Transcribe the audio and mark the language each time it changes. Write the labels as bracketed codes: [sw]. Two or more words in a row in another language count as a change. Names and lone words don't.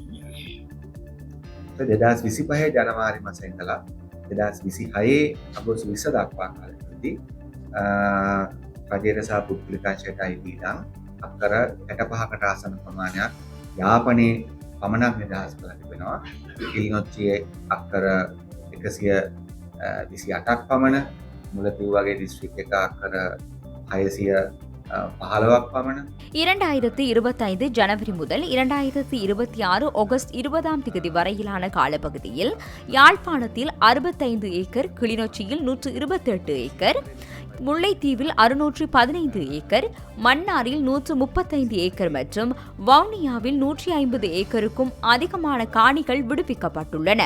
[si] 2025 ජනවාරි මාසයේ ඉඳලා 2026 අගෝස්තු 20 දක්වා කාලෙදී රජයට සහ පුද්ගලිකංශයට අයිති ඉඩම් අක්කර 65කට ආසන්න ප්‍රමාණයක් යාපනයේ පමණක් නිදහස් කරලා තිබෙනවා. කිලිනොච්චියේ අක්කර 128ක් පමණ, මුලතිව් වගේ දිස්ත්‍රික් එක අක්කර 615ක් පමණ. [ta] 2025 ஜனவரி முதல் 2026 ஆகஸ்ட் 20 வரையிலான காலப்பகுதியில் யாழ்ப்பாணத்தில் 65 ஏக்கர், கிளிநொச்சியில் 128 ஏக்கர், முல்லைத்தீவில் 615 ஏக்கர், மன்னாரில் 135 ஏக்கர் மற்றும் வவுனியாவில் 150 ஏக்கருக்கும் அதிகமான காணிகள் விடுவிக்கப்பட்டுள்ளன.